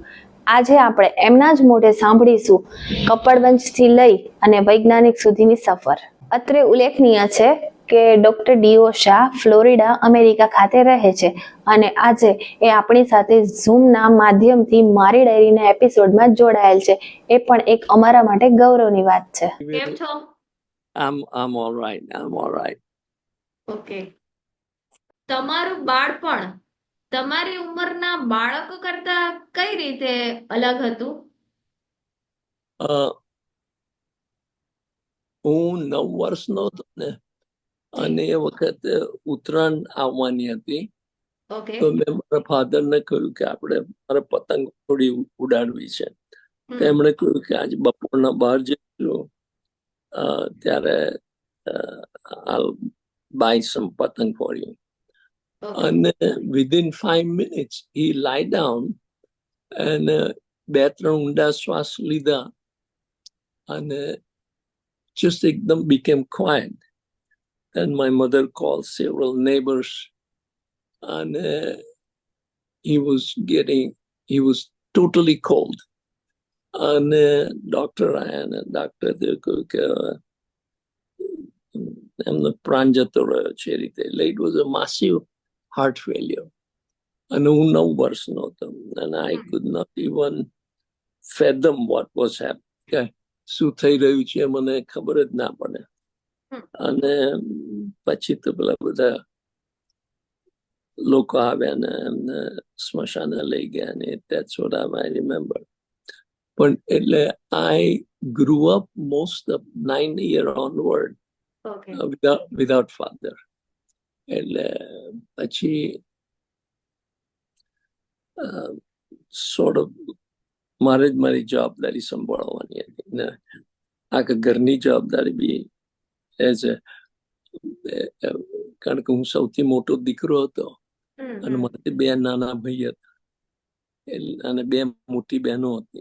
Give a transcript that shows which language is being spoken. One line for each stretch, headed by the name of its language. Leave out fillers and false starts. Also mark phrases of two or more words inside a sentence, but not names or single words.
Gujarati: આજે આપણે એમના જ મોઢે સાંભળીશું કપડવંજથી લઈ અને વૈજ્ઞાનિક સુધીની સફર. અત્રે ઉલ્લેખનીય છે કે ડોક્ટર ડીઓ શાહ ફ્લોરિડા, અમેરિકા ખાતે રહે છે અને આજે એ આપણી સાથે ઝૂમના માધ્યમથી મારી ડાયરીના એપિસોડમાં જોડાયેલ છે. એ પણ એક અમારા માટે ગૌરવની વાત છે. કેમ છો?
English: I'm all right. I'm all right.
Gujarati: ઓકે. તમારું બાળપણ તમારી ઉંમરના બાળકો કરતા કઈ રીતે અલગ હતું? હું 9 વર્ષનો હતો ને, અને એ વખતે ઉત્તરાયણ આવવાની હતી. ઓકે. તો મેં મારા ફાધરને કહ્યું કે આપણે મારે પતંગ થોડી ઉડાડવી છે. તો એમણે કહ્યું કે આજે બપોરના બહાર જઈશું, ત્યારે
English: I'll buy some
Gujarati: પતંગ
English: for you. અને within 5 minutes he lie down and
Gujarati: 2-3 ઊંડા શ્વાસ લીધા અને
English: just એકદમ became quiet. Then my mother called several neighbors and he was totally cold. And doctor
Gujarati: આયા, doctor કહ્યું કે એમનો પ્રાણ જતો રહ્યો છે એ રીતે. એટલે
English: it was a massive heart failure.
Gujarati: અને હું 9 વર્ષનો હતો
English: and I could not even fathom what was happening.
Gujarati: શું થઈ રહ્યું છે મને ખબર જ ના પડે. અને પછી તો પેલા બધા લોકો આવ્યા ને એમને સ્મશાને લઈ ગયા ને
English: that's what I remember.
Gujarati: પણ એટલે
English: I grew up most of 9 year onward without father.
Gujarati: એટલે પછી
English: sort of
Gujarati: મારી જવાબદારી સંભાળવાની હતી ને આખા ઘરની જવાબદારી બી એઝ કારણ કે હું સૌથી મોટો દીકરો હતો અને મારાથી 2 નાના ભાઈ હતા અને 2 મોટી બહેનો હતી.